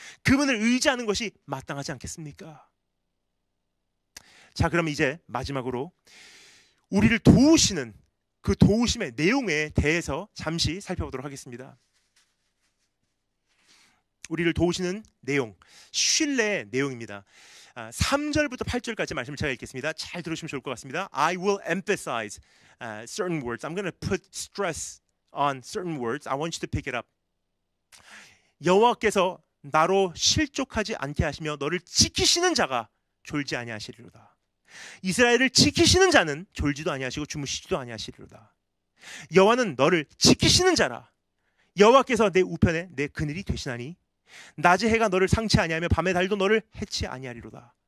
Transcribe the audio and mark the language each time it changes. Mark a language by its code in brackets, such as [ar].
[ko] 그분을 의지하는 것이 마땅하지 않겠습니까? 자, 그럼 이제 마지막으로 우리를 도우시는 그 도우심의 내용에 대해서 잠시 살펴보도록 하겠습니다. 우리를 도우시는 내용, 신뢰의 내용입니다. 3절부터 8절까지 말씀을 제가 읽겠습니다. 잘 들으시면 좋을 것 같습니다. [en] I will emphasize certain words. I'm going to put stress on certain words. I want you to pick it up. [ko] 여호와께서 나로 실족하지 않게 하시며 너를 지키시는 자가 졸지 아니하시리로다. 이스라엘을 지키시는 자는 졸지도 아니하시고 주무시지도 아니하시리로다. 여호와는 너를 지키시는 자라. 여호와께서 내 우편에 내 그늘이 되시나니 낮의 해가 너를 상치 아니하며 밤의 달도 너를 해치 아니하리로다.